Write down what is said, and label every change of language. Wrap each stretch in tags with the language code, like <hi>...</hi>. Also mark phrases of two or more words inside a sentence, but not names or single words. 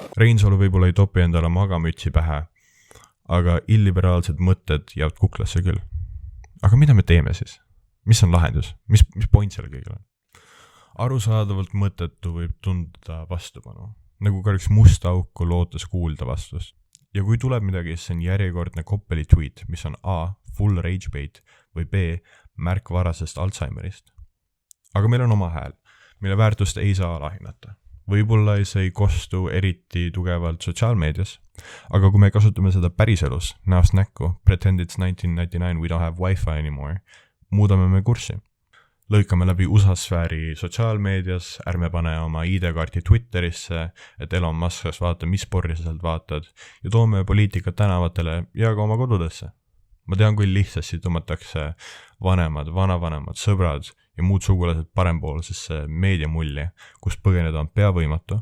<et>Reinsalu võib-olla ei topi endale magamütsi pähe, aga illiberaalsed mõtted jäävad kuklasse küll. Aga mida me teeme siis? Mis on lahendus? Mis point selle kõigil on? Arusaadavalt mõttetu võib tunda vastupanu, nagu ka üks musta auku lootes kuulda vastust. Ja kui tuleb midagi, siis on järjekordne koppeli tweet, mis on A,</et> <en>full rage bait</en> <et>või B, märk varasest Alzheimerist. Aga meil on oma hääl, mille väärtust ei saa alahinnata. Võib-olla see ei kostu eriti tugevalt sotsiaalmeedias, aga kui me kasutame seda päriselus, näost näkku,</et> <en>pretend it's 1999, we don't have wifi anymore,</en> <et>muudame me kurssi. Lõikame läbi USA-sfääri sotsiaalmeedias, ärme pane oma ID-kaarti Twitterisse, et Elon Musk vaata, mis porri sa sealt vaatad, ja toome poliitikat tänavatele ja ka oma kodudesse. Ma tean, kui lihtsasti tõmmatakse vanemad, vanavanemad, sõbrad ja muud sugulased parempoolsesse meediamulli, kus põgeneda on peavõimatu.</et>